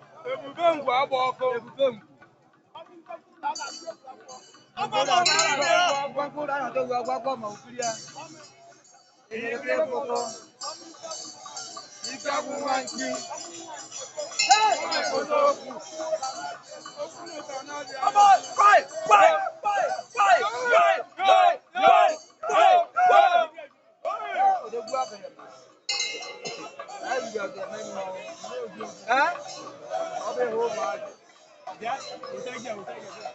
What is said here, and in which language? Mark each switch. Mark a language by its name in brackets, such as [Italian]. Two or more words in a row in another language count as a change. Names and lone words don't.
[Igbo] Ebube ngwu agba ọkụ. Ebube ngwu. Agba ọkụ. Agba ọkụ. Agba ọkụ. Agba ọkụ. Ma okiri ya. Ike agwụ nwa nki. [English] Come on, fight, fight, fight, fight, fight, fight, fight, fight, fight. [Igbo] Odogwu abịa. Anyị bịa bịa mee mma. Eh? Ọ bụ ihe ụmụ anyị. Bịa, weta gị, weta gị.